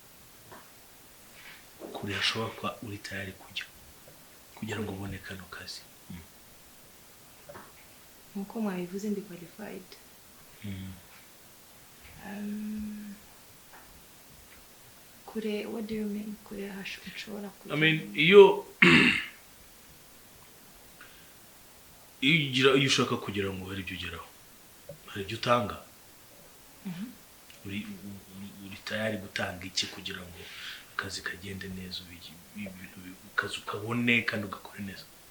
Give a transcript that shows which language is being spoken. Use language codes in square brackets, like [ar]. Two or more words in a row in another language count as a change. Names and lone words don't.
[rw] Kuri hashobora kuba uri tayari kujya kugira ngo ubone kano kazi. Nkuko mwabivuze ndi qualified. Kure, [en] what do you mean? [rw] Kure hashobora kujya. [en] I mean, [rw] iyo ushaka kugira ngo hari ibyo ugeraho. Hari ibyo utanga. Uri tayari gutanga iki kugira ngo akazi kagende neza ibintu ukazi ukabone kandi ugakora neza.